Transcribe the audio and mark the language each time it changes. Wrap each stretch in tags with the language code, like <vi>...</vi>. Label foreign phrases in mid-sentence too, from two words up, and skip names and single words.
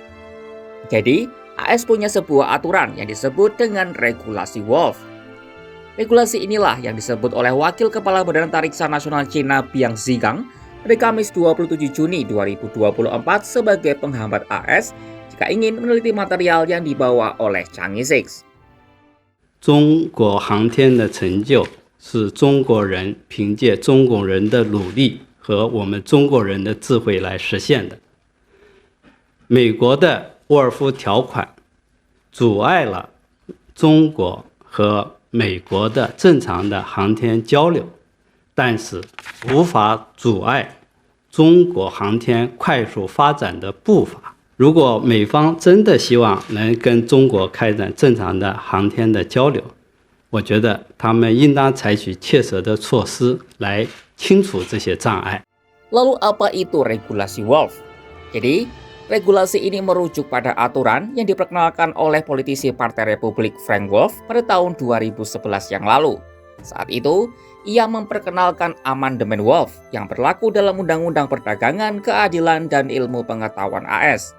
<id>Jadi, AS punya sebuah aturan yang disebut dengan regulasi Wolf. Regulasi inilah yang disebut oleh Wakil Kepala Badan Antariksa Nasional Cina Biang Zhigang pada Kamis 27 Juni 2024 sebagai penghambat AS jika ingin meneliti material yang dibawa oleh Chang'e 6.</id> <zh>中国航天的成就是中国人凭借中国人的努力和我们中国人的智慧来实现的。美国的沃尔夫条款阻碍了中国和美国的正常的航天交流，但是无法阻碍中国航天快速发展的步伐。如果美方真的希望能跟中国开展正常的航天的交流，我觉得他们应当采取切实的措施来清除这些障碍。</zh> <id>Lalu apa itu regulasi Wolf? Jadi, regulasi ini merujuk pada aturan yang diperkenalkan oleh politisi Partai Republik Frank Wolf pada tahun 2011 yang lalu. Saat itu, ia memperkenalkan amandemen Wolf yang berlaku dalam Undang-Undang Perdagangan, Keadilan, dan Ilmu Pengetahuan AS.</id>